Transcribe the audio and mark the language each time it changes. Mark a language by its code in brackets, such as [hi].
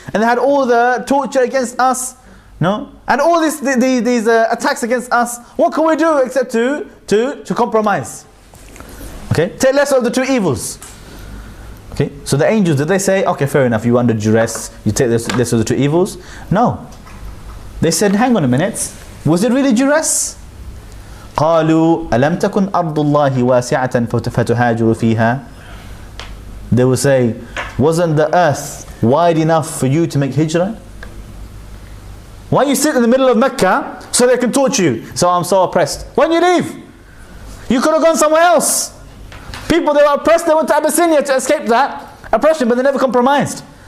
[en] And they had all the torture against us. No? And all these attacks against us. What can we do except to compromise? Okay? Take less of the two evils. Okay? So the angels, did they say, okay, fair enough, you under duress, you take less of the two evils? No. They said, hang on a minute. Was it really duress? [ar] قالوا ألم تكن أرض الله واسعة فتهاجروا فيها. [en] They will say, wasn't the earth wide enough for you to make hijrah? Why you sit in the middle of Mecca so they can torture you? So I'm so oppressed. When you leave, you could have gone somewhere else. People that were oppressed, they went to Abyssinia to escape that oppression, but they never compromised.